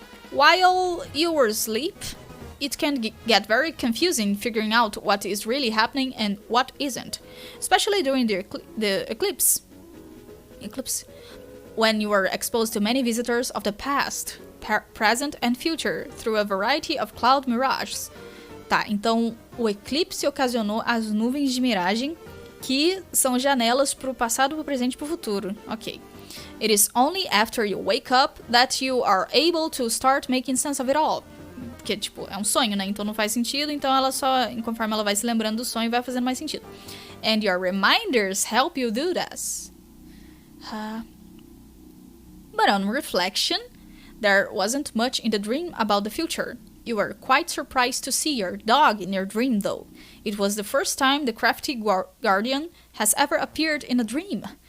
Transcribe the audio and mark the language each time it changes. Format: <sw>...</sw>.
<en>While you were asleep, it can get very confusing figuring out what is really happening and what isn't, especially during the eclipse, when you are exposed to many visitors of the past, present and future through a variety of cloud mirages.</en> <pt>Tá, então o eclipse ocasionou as nuvens de miragem, que são janelas para o passado, para o presente e para o futuro. Ok.</pt> <en>It is only after you wake up that you are able to start making sense of it all.</en> <pt>Porque, tipo, é um sonho, né? Então não faz sentido. Então ela só, conforme ela vai se lembrando do sonho, vai fazendo mais sentido.</pt> <en>And your reminders help you do this. But on reflection, there wasn't much in the dream about the future. You were quite surprised to see your dog in your dream, though. It was the first time the crafty guardian has ever appeared in a dream.</en>